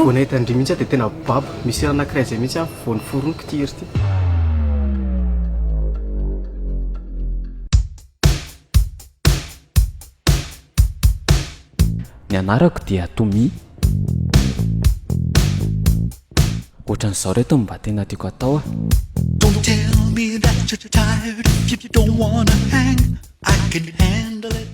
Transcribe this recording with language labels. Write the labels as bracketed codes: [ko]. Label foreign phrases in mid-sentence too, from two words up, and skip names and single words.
[mg] vao nahita andry mihitsy dia tena baba misy raha anankiray zay mihitsy vao niforoniko ty ery ty ny anarako dia tomi ohatran'izao reto mba tena tiako atao a [en] Don't tell me that you're tired if you don't wanna hang. I can handle it.